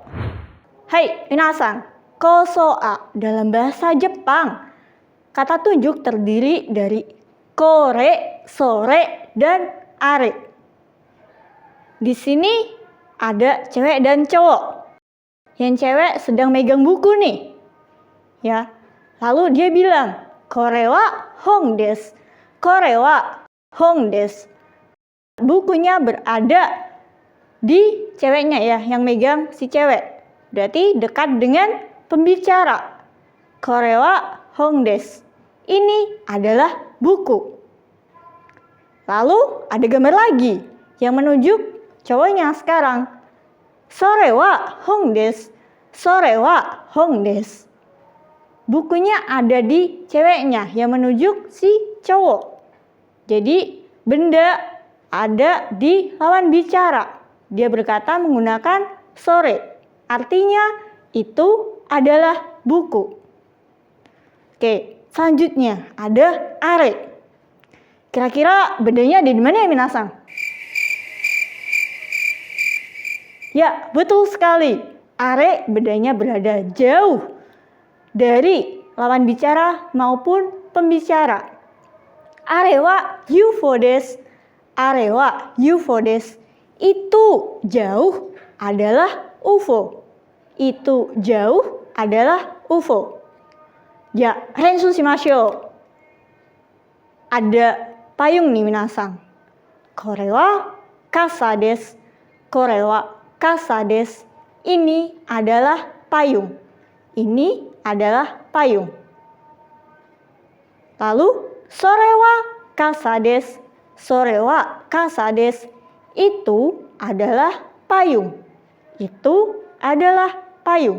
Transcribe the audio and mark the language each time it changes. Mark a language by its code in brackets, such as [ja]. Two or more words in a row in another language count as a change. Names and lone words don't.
[id] Hai minasan, koso a dalam bahasa Jepang kata tunjuk terdiri dari kore, sore, dan are. Di sini ada cewek dan cowok. Yang cewek sedang megang buku nih. Ya. Lalu dia bilang, [ja] "これは本です. これは本です." [id] Bukunya berada di ceweknya ya, yang megang si cewek. Berarti dekat dengan pembicara. [ja] これは本です. [id] Ini adalah buku. Lalu ada gambar lagi yang menunjuk cowoknya sekarang. [ja] それは本です. それは本です. [id] Bukunya ada di ceweknya yang menunjuk si cowok. Jadi benda ada di lawan bicara. Dia berkata menggunakan sore. Artinya itu adalah buku. Oke, selanjutnya ada are. Kira-kira bendanya ada di mana ya minasan? Ya, betul sekali. Are bendanya berada jauh dari lawan bicara maupun pembicara. [ja] あれはUFOです. あれはUFOです. [id] Itu jauh adalah UFO. Itu jauh adalah UFO. Ya, [ja] 練習しましょう. [id] Ada payung nih minasan. [ja] これは傘です。これは傘です. [id] Ini adalah payung. Ini adalah payung. [ja] Lalu それは傘です. それは傘です. [id] Itu adalah payung. Itu adalah payung.